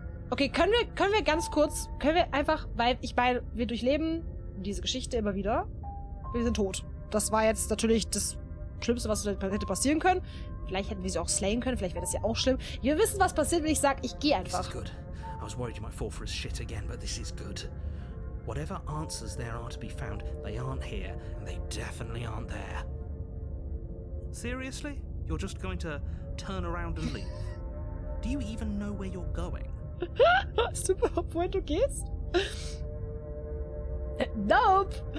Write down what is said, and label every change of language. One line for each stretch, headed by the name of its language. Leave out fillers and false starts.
German: Okay, können wir ganz kurz, weil ich meine, wir durchleben diese Geschichte immer wieder. Wir sind tot. Das war jetzt natürlich das Schlimmste, was hätte passieren können. Vielleicht hätten wir sie auch slayen können, vielleicht wäre das ja auch schlimm. Wir wissen, was passiert, wenn ich sage, ich gehe
English: This is
German: einfach.
English: good. I was worried you might fall for his shit again, but this is good. Whatever answers there are to be found, they aren't here, and they definitely aren't there. Seriously? You're just going to turn around and leave? Do you even know where you're going?
German: Weißt du überhaupt, wohin du gehst?
English: Nope.